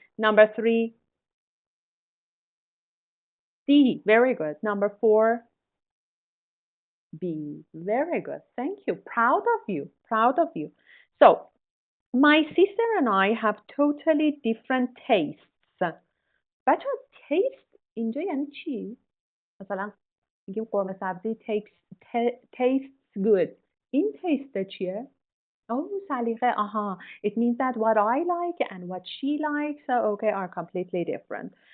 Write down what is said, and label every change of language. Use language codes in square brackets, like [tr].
[en] Number 3, D. Very good. Number 4, B. Very good. Thank you. Proud of you. Proud of you. So, my sister and I have totally different tastes. [fa] بچه taste اینجا یعنی چی؟ مثلا میگیم قرمه سبزی [en] tastes good. [fa] این taste چیه؟ Oh, سلیقه. Aha. [en] It means that what I like and what she likes, okay, are completely different.